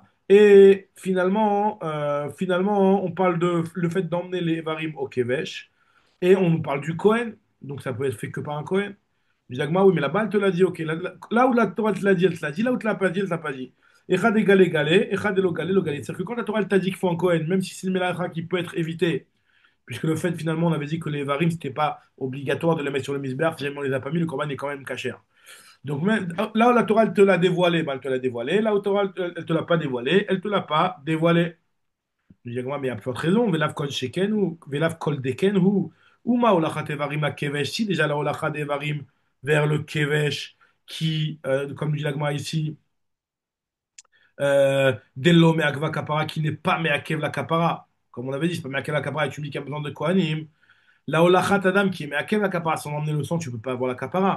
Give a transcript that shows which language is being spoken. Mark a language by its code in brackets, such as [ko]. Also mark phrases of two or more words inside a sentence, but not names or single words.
[fr] Et finalement, on parle de le fait d'emmener les Evarim au Kevesh. Et on nous parle du Cohen. Donc ça peut être fait que par un Cohen. Je dis, oui, mais là-bas, elle te l'a dit, ok. Là où la Torah te l'a dit, elle te l'a dit. Là où tu l'as pas dit, elle t'a pas dit. Echad égal égalé, echad élo galé, lo galé. C'est-à-dire que quand la Torah elle t'a dit qu'il faut un Cohen, même si c'est une mélacha qui peut être évité, puisque le fait, finalement, on avait dit que les Evarim, c'était pas obligatoire de les mettre sur le misbéach, si jamais on les a pas mis, le Corban est quand même caché. Donc là où la Torah elle te l'a dévoilé, bah, elle te l'a dévoilé. Là où la Torah elle te l'a pas dévoilé, elle te l'a pas dévoilé. Je dis, mais il y a plus forte raison. [he] ולאו כל שכן או ולאו כל דכן או מה הולכת אברים לכבש. [fr] Si déjà la [he] הולכת אברים [fr] vers le kevesh qui, comme dit l'agma ici, [he] דלא מעכבא כפרה [fr] qui n'est pas me'akev la kapara. Comme on avait dit, c'est pas me'akev la kapara et tu me dis qu'il y a besoin de kohanim. La [he] הולכת דם [fr] qui est me'akev la kapara sans emmener le sang, tu peux pas avoir la kapara.